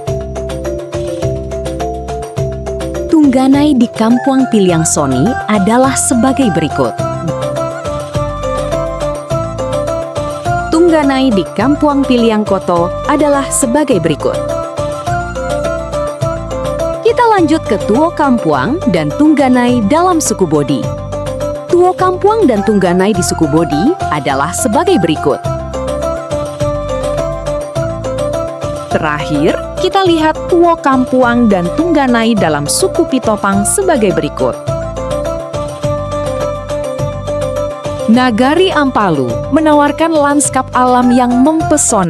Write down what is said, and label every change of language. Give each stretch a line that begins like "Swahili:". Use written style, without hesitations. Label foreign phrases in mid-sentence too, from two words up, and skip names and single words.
Indonesian: Tungganai di Kampuang Piliang Soni adalah sebagai berikut. Tungganai di Kampuang Piliang Koto adalah sebagai berikut. Kita lanjut ke Tuo Kampuang dan Tungganai dalam suku Bodi. Tuo Kampuang dan Tungganai di suku Bodi adalah sebagai berikut. Terakhir, kita lihat Tuo Kampuang dan Tungganai dalam suku Pitopang sebagai berikut. Nagari Ampalu menawarkan lanskap alam yang mempesona.